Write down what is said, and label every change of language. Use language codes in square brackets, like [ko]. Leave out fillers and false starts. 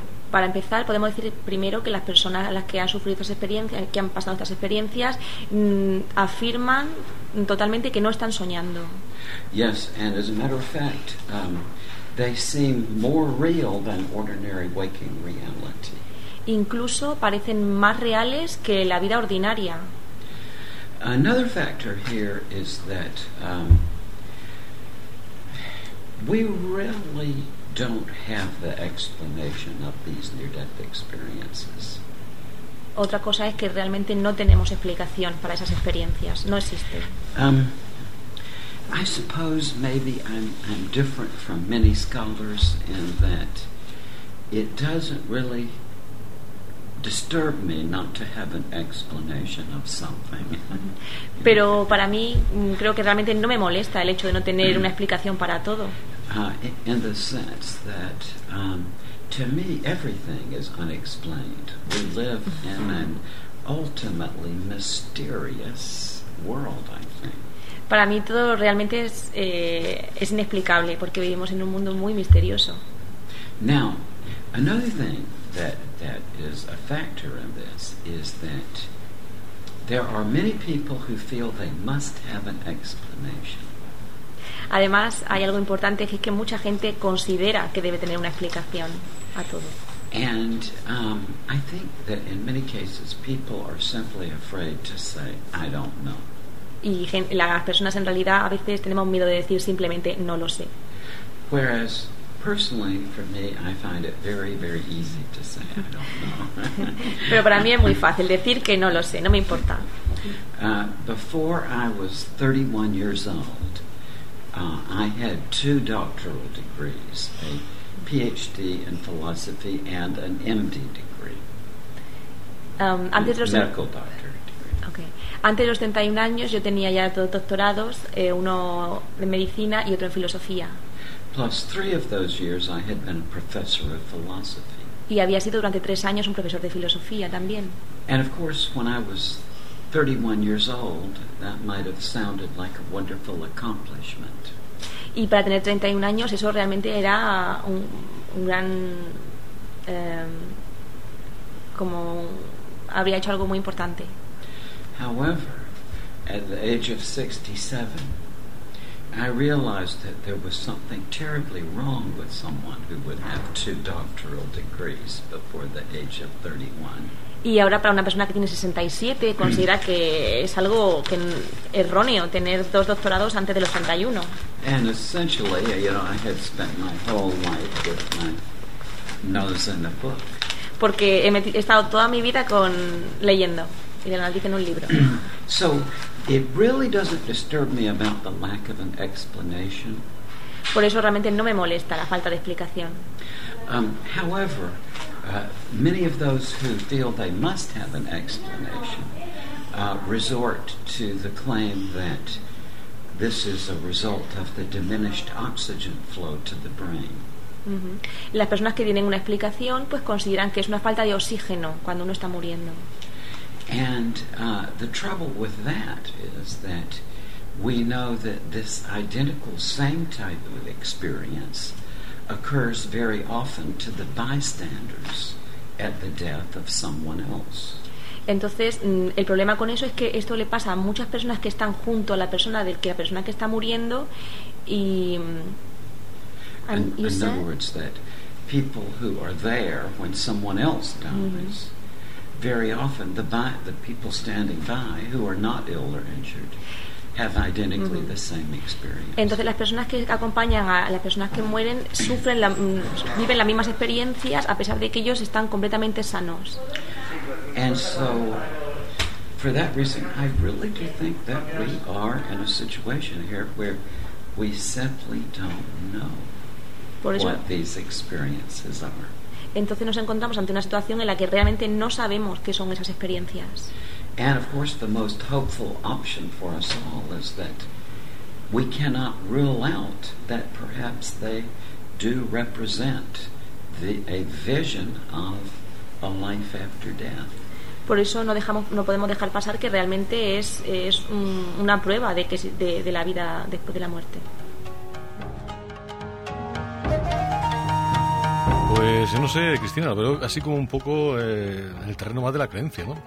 [es] Para empezar, podemos decir primero que las personas a las que han sufrido estas experiencias, que han pasado estas experiencias, afirman totalmente que no están soñando. [en] Yes, and as a matter of fact, they seem more real than ordinary waking reality. [es] Incluso parecen más reales que la vida ordinaria. [en] Another factor here is that we really don't have the explanation of these near-death experiences. [es] Otra cosa es que realmente no tenemos explicación para esas experiencias. No existe. [en] I suppose maybe I'm different from many scholars in that it doesn't really disturb me not to have an explanation of something. [es] Pero para mí creo que realmente no me molesta el hecho de no tener una explicación para todo. [en] In the sense that to me everything is unexplained. We live in an ultimately mysterious world, I think. [es] Para mí todo realmente es inexplicable porque vivimos en un mundo muy misterioso. [en] Now, another thing that is a factor in this is that there are many people who feel they must have an explanation. [es] Además, hay algo importante, que es que mucha gente considera que debe tener una explicación a todo. [en] And I think that in many cases people are simply afraid to say I don't know. [es] Y las personas en realidad a veces tenemos miedo de decir simplemente no lo sé. [en] Whereas personally for me I find it very, very easy to say I don't know. [es] Pero para mí es muy fácil decir que no lo sé, no me importa. [en] Before I was 31 years old, I had two doctoral degrees, a PhD in philosophy and an MD degree. Medical doctorate degree. Okay. [es] Antes de los 31 años yo tenía ya dos doctorados, uno en medicina y otro en filosofía. [en] Plus three of those years I had been a professor of philosophy. [es] Y había sido durante tres años un profesor de filosofía también. [en] And of course when I was 31 years old, that might have sounded like a wonderful accomplishment. [es] Y para tener 31 años, eso realmente era un gran como habría hecho algo muy importante. [en] However, at the age of 67, I realized that there was something terribly wrong with someone who would have two doctoral degrees before the age of 31. [es] Y ahora para una persona que tiene 67 considera que es algo que erróneo tener dos doctorados antes de los 31. [en] And essentially, you know, I had spent my whole life with my nose in the book. [es] Porque he estado toda mi vida con leyendo y de la nariz en un libro. [en] So it really doesn't disturb me about the lack of an explanation. [es] Por eso realmente no me molesta la falta de explicación. [en] However, many of those who feel they must have an explanation resort to the claim that This is a result of the diminished oxygen flow to the brain. [es] Las personas que tienen una explicación, pues consideran que es una falta de oxígeno cuando uno está muriendo. [en] And the trouble with that is that we know that this identical same type of experience occurs very often to the bystanders at the death of someone else. [es] Entonces, el problema con eso es que esto le pasa a muchas personas que están junto a la persona de que la persona que está muriendo y [en] in other words, that people who are there when someone else dies, very often the people standing by who are not ill or injured have identically the same experience. [es] Entonces las personas que acompañan a las personas que mueren sufren viven las mismas experiencias a pesar de que ellos están completamente sanos. [en] And so, for that reason, I really do think that we are in a situation here where we simply don't know what these experiences are. [es] Entonces nos encontramos ante una situación en la que realmente no sabemos qué son esas experiencias. [en] And of course, the most hopeful option for us all is that we cannot rule out that perhaps they do represent a vision of a life after death. [es] Por eso no podemos dejar pasar que realmente es una prueba de la vida después de la muerte. Pues yo no sé, Cristina, lo veo así como un poco en el terreno más de la creencia, ¿no?